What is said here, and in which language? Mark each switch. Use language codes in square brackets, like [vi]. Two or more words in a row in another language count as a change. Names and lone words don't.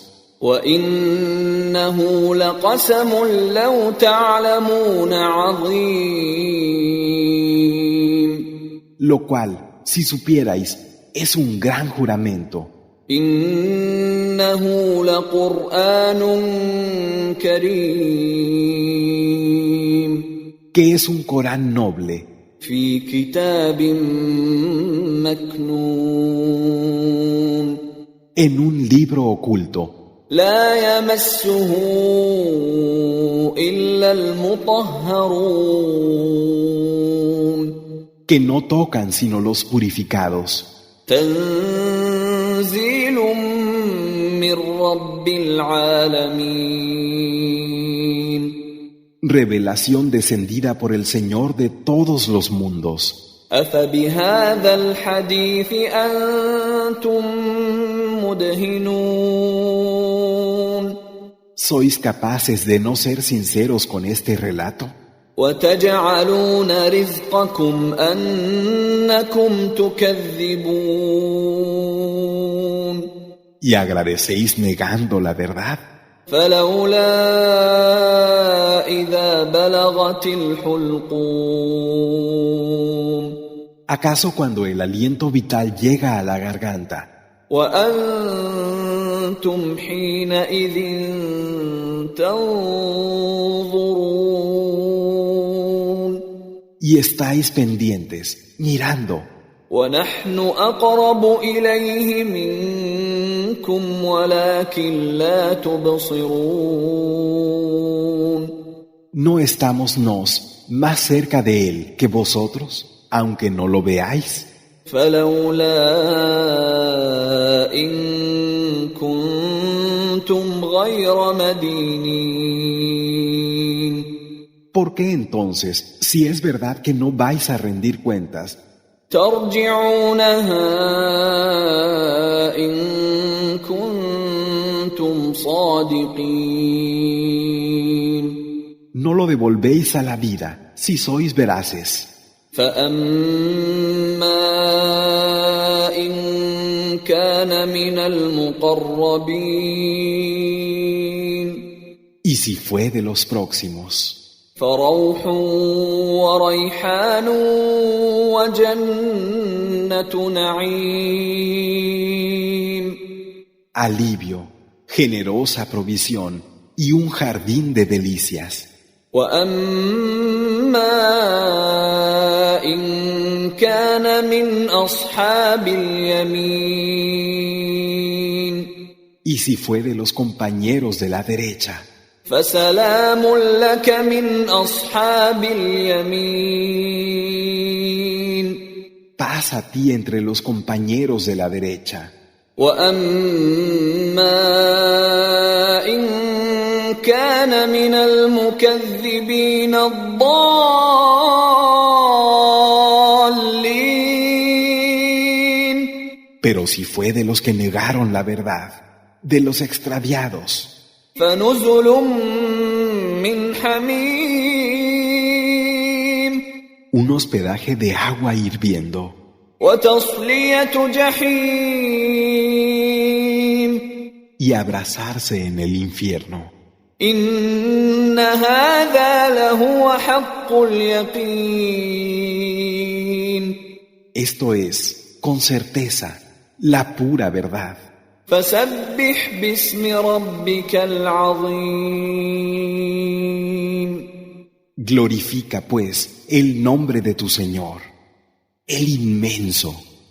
[ar] وإنه لقسم لو تعلمون عظيم [es] lo cual, si supierais, es un gran juramento. [ar] إنه لقرآن كريم [es] Que es un Corán noble, [ar] في كتاب مكنون [es] en un libro oculto, [ar] لا يمسه إلا المطهرون [es] que no tocan sino los purificados. [ar] تنزيل من رب العالمين. [es] Revelación descendida por el Señor de todos los mundos. [ar] أفبهذا الحديث أنتم مدهنون. [es] ¿Sois capaces de no ser sinceros con este relato? [ar] وتجعلون رزقكم أنكم تكذبون. [es] ¿Y agradecéis negando la verdad? [ar] فلولا إذا بلغت الحلقوم. [es] ¿Acaso cuando el aliento vital llega a la garganta [ar] وأنتم حينئذ تنظرون. [es] y estáis pendientes, mirando, [ar] ونحن أقرب إليه منكم ولكن لا تبصرون. [es] ¿no estamos nos más cerca de Él que vosotros, aunque no lo veáis? [ar] فلولا إن كنتم غير مدينين. [es] ¿Por qué entonces, si es verdad que no vais a rendir cuentas, [ar] ترجعونها إن كنتم صادقين؟ [es] no lo devolvéis a la vida si sois veraces? [ar] فأما إن كان من المقربين [es] Y si fue de los próximos, [ar] فروح وريحان وجنة نعيم. [es] alivio, generosa provisión y un jardín de delicias. [ar] وأما إن كان من أصحاب اليمين [es] Y si fue de los compañeros de la derecha, [ar] فسلام لك من أصحاب اليمين. [es] paz a ti entre los compañeros de la derecha. [ar] وأما إن كان من المكذبين الضالين [es] Pero si fue de los que negaron la verdad, de los extraviados, [ar] فنزل من حميم [es] un hospedaje de agua hirviendo [ar] وتصلية جحيم. [es] y abrazarse en el infierno. [ar] إن هذا لهو حق اليقين. [es] Esto es, con certeza, la pura verdad. [ar] فسبح باسم ربك العظيم. [es] Glorifica, pues, el nombre de tu Señor, el inmenso.